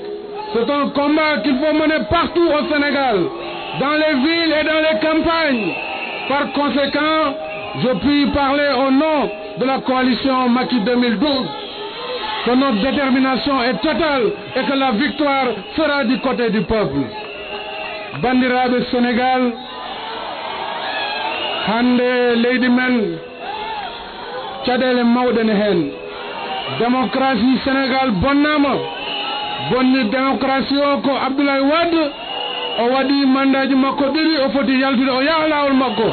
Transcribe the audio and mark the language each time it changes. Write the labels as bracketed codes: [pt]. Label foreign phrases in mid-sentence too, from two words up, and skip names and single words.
[fr] C'est un combat qu'il faut mener partout au Sénégal, dans les villes et dans les campagnes. Par conséquent, je puis parler au nom de la coalition Macky 2012, que notre détermination est totale et que la victoire sera du côté du peuple. [ff] Bandiraɓe Sénégal, hande leydi men caɗele mawɗe ne hen. Démocratie Sénégal bonnama. Bonni démocratie o ko Abdoulaye Wade o waɗi mandaji makko 2 o foti yaltude o yaha lawol makko.